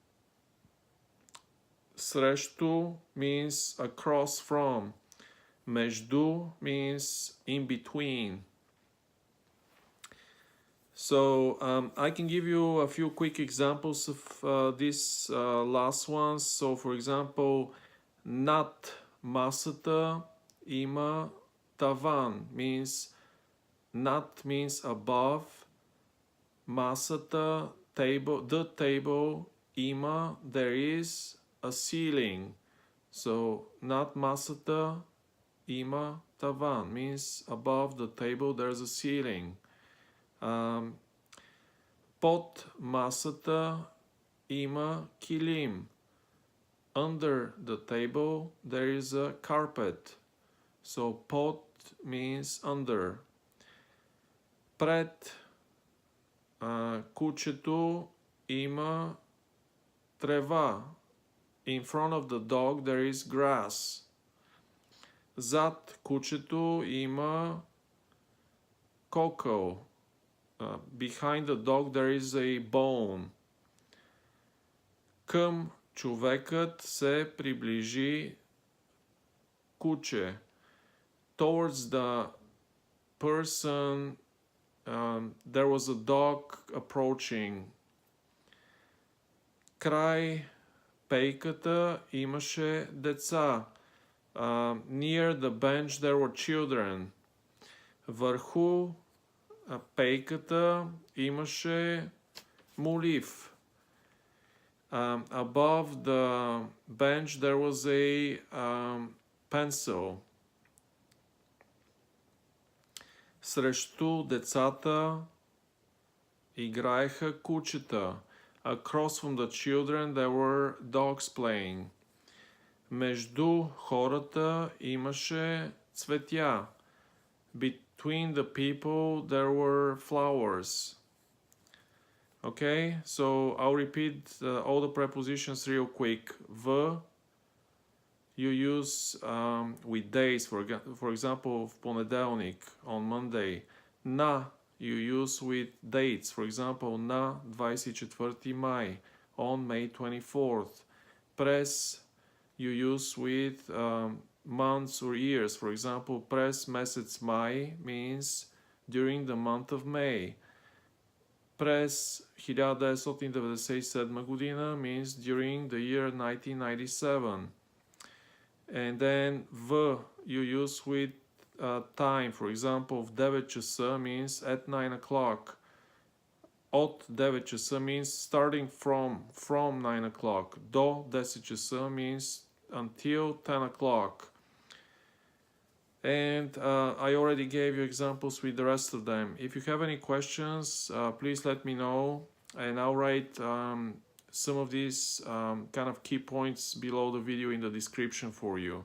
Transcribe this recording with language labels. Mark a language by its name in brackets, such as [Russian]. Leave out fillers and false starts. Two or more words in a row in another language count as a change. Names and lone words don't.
[English] Срещу means across from. Между means in between. So I can give you a few quick examples of these last ones. So for example, [Bulgarian] над масата има таван, [English] means над means above. Масата, table, the table, има, there is a ceiling. [Bulgarian] So над масата има таван, [English] means above the table there's a ceiling. [Bulgarian] Под масата има килим. [English] Under the table there is a carpet. So под means under. [Bulgarian] Пред кучето има трева. [English] In front of the dog there is grass. [Bulgarian] Зад кучето има cocoa. [English] Behind the dog there is a bone. [Bulgarian] Към човекът се приближи куче. [English] Towards the person there was a dog approaching. [Bulgarian] Край пейката имаше деца. [English] Near the bench there were children. [Bulgarian] Върху пейката имаше молив. [English] Above the bench there was a pencil. [Bulgarian] Срещу децата играеха кучета. [English] Across from the children there were dogs playing. [Bulgarian] Между хората имаше цветя. [English] Between the people there were flowers. Okay, so I'll repeat all the prepositions real quick. В you use with days, for example, понеделник, on Monday. На you use with dates, for example, [Bulgarian] на 24 май, [English] on May 24th. През you use with months or years, for example, [Bulgarian] през месец май [English] means during the month of May. [Bulgarian] През 1997 година [English] means during the year 1997. And then в you use with time, for example, [Bulgarian] в 9 часа [English] means at 9 o'clock. [Bulgarian] От 9 часа [English] means starting from 9 o'clock. [Bulgarian] До 10 часа [English] means until 10 o'clock. And I already gave you examples with the rest of them. If you have any questions, please let me know, and I'll write some of these kind of key points below the video in the description for you.